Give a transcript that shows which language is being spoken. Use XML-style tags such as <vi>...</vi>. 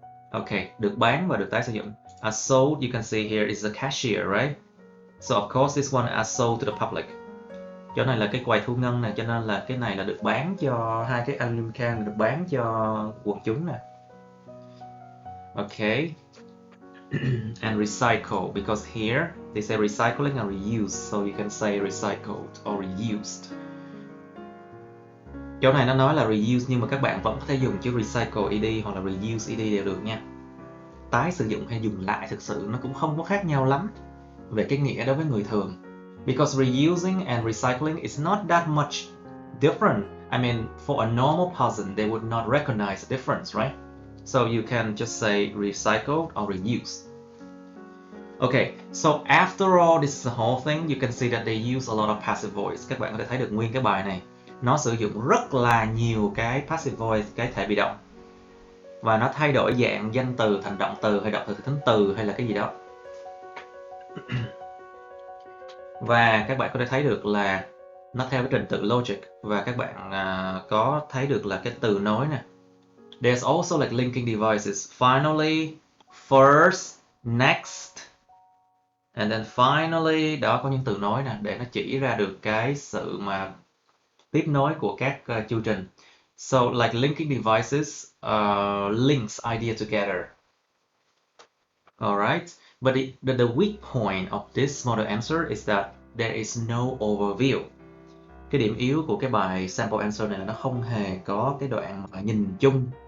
<vi>Ok, được bán và được tái sử dụng.</vi> <en>Are sold, you can see here is a cashier, right? So of course this one are sold to the public.</en> <vi>Chỗ này là cái quầy thu ngân nè, cho nên là cái này là được bán cho hai cái aluminum can, được bán cho quần chúng nè. Okay.</vi> <en>And recycle, because here they say recycling and reuse, so you can say recycled or reused.</en> <vi>Chỗ này nó nói là reuse nhưng mà các bạn vẫn có thể dùng chữ recycle ed hoặc là reuse ed đều được nha. Tái sử dụng hay dùng lại thực sự nó cũng không có khác nhau lắm về cái nghĩa đối với người thường.</vi> <en>Because reusing and recycling is not that much different. I mean, for a normal person, they would not recognize the difference, right? So you can just say recycled or reuse. Okay, so after all, this is the whole thing. You can see that they use a lot of passive voice.</en> <vi>Các bạn có thể thấy được nguyên cái bài này nó sử dụng rất là nhiều cái passive voice, cái thể bị động. Và nó thay đổi dạng danh từ thành động từ hay động từ thành thính từ hay là cái gì đó. Và các bạn có thể thấy được là nó theo cái trình tự logic. Và các bạn có thấy được là cái từ nối nè.</vi> <en>There's also like linking devices. Finally, first, next, and then finally.</en> <vi>Đó, có những từ nối nè để nó chỉ ra được cái sự mà tiếp nối của các chương trình.</vi> <en>So like linking devices links idea together. Alright, but the weak point of this model answer is that there is no overview.</en> <vi>Cái điểm yếu của cái bài sample answer này là nó không hề có cái đoạn mà nhìn chung.</vi>